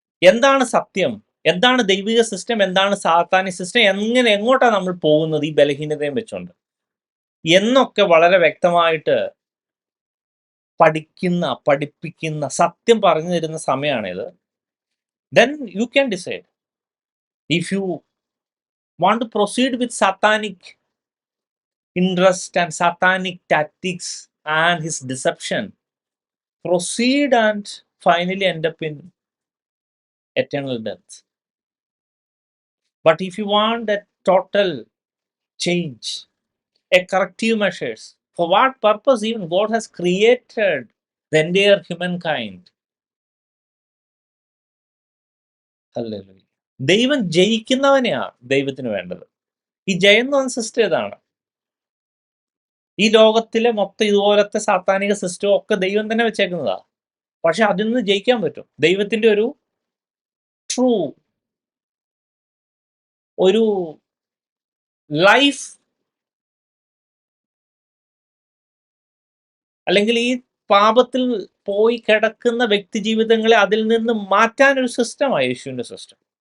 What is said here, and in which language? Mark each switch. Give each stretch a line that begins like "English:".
Malayalam: എന്താണ് സത്യം, എന്താണ് ദൈവിക സിസ്റ്റം, എന്താണ് സാത്താനിക് സിസ്റ്റം, എങ്ങോട്ടാണ് നമ്മൾ പോകുന്നത് ഈ ബലഹീനതയും വെച്ചുകൊണ്ട് എന്നൊക്കെ വളരെ വ്യക്തമായിട്ട് പഠിപ്പിക്കുന്ന, സത്യം പറഞ്ഞു തരുന്ന സമയമാണിത്.
English: Then you can decide if you want to proceed with satanic interest and satanic tactics and his deception, proceed and finally end up in eternal death. But if you want a total change, a corrective measures, for what purpose even God has created the entire humankind. Hallelujah.
Malayalam: ദൈവം ജയിക്കുന്നവനെയാണ് ദൈവത്തിന് വേണ്ടത്. ഈ ജയം എന്ന് പറഞ്ഞ system ഇതാണ്. ഈ ലോകത്തിലെ മൊത്തം ഇതുപോലത്തെ സാത്താനിക സിസ്റ്റം ഒക്കെ ദൈവം തന്നെ വെച്ചേക്കുന്നതാ. പക്ഷെ അതിൽ നിന്ന് ജയിക്കാൻ പറ്റും. ദൈവത്തിന്റെ ഒരു ട്രൂ ഒരു ലൈഫ്, അല്ലെങ്കിൽ ഈ പാപത്തിൽ പോയി കിടക്കുന്ന വ്യക്തി ജീവിതങ്ങളെ അതിൽ നിന്ന് മാറ്റാൻ ഒരു സിസ്റ്റമാണ് യേശുവിന്റെ സിസ്റ്റം.